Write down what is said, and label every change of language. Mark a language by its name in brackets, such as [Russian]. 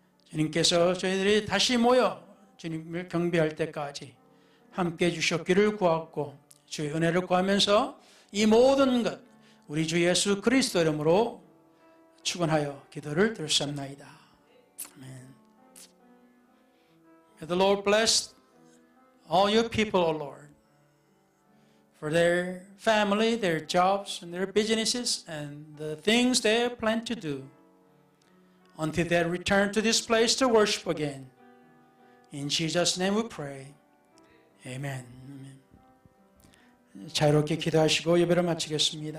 [Korean] 주님께서 저희들이 다시 모여 주님을 경배할 때까지 함께 해주셨기를 구하고 주의 은혜를 구하면서 이 모든 것 우리 주 예수 그리스도 이름으로 축원하여 기도를 드렸사옵나이다. 아멘. [English] May the Lord bless all your people, O Lord, for their family, their jobs, and their businesses, and the things they plan to do until they return to this place to worship again. In Jesus' name we pray. [Korean] Amen. 자유롭게 기도하시고 예배를 마치겠습니다.